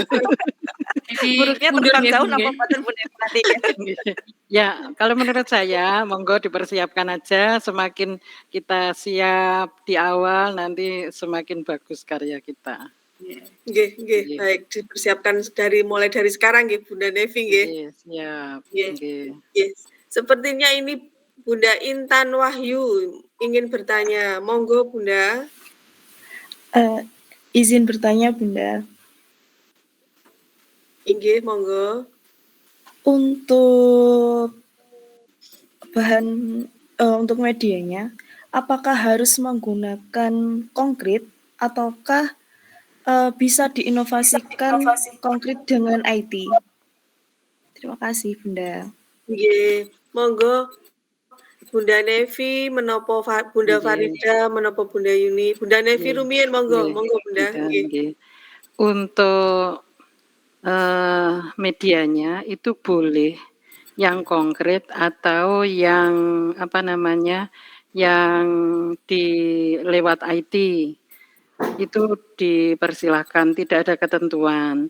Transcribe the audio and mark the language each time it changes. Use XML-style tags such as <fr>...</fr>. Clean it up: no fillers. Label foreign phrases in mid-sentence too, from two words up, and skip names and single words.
<id>Burungnya terbang jauh apa paten Bunda nanti ya. Ya, kalau menurut saya monggo dipersiapkan aja, semakin kita siap di awal nanti semakin bagus karya kita. Nggih, baik dipersiapkan mulai dari sekarang nggih Bunda Nevi nggih. Siap. Nggih. Sepertinya ini Bunda Intan Wahyu ingin bertanya. Monggo Bunda. Izin bertanya Bunda.</id> <jv>Inggih, monggo.</jv> <id>Untuk bahan untuk medianya, apakah harus menggunakan konkrit ataukah bisa diinovasikan konkrit dengan IT? Terima kasih Bunda.</id> <jv>Nggih, monggo Bunda Nevi menopo Bunda Farida menopo Bunda Yuni. Bunda Nevi rumiyin monggo Bunda. Nggih.</jv> <id>Untuk medianya itu boleh yang konkret atau yang yang di lewat IT itu dipersilahkan, tidak ada ketentuan.</id>